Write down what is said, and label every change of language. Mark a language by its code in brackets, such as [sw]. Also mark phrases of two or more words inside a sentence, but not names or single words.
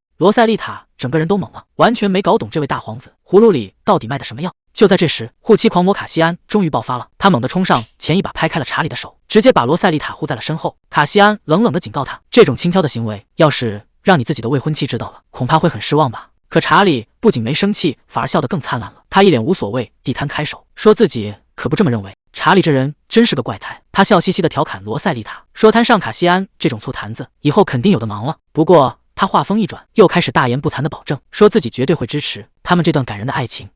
[zh] 羅塞麗塔整個人都懵了，完全沒搞懂這位大皇子葫蘆裡到底賣的什麼藥。就在這時，護妻狂魔卡西安終於爆發了，他猛地衝上前，一把拍開了查理的手，直接把羅塞麗塔護在了身後。卡西安冷冷地警告他，這種輕佻的行為要是讓你自己的未婚妻知道了，恐怕會很失望吧。可查理不僅沒生氣，反而笑得更燦爛了。他一臉無所謂地攤開手，說自己可不這麼認為。查理這人真是個怪胎，他笑嘻嘻地調侃羅塞麗塔，說攤上卡西安這種醋罈子，以後肯定有的忙了。不過他話鋒一轉，又開始大言不慚地保證，說自己絕對會支持他們這段感人的愛情。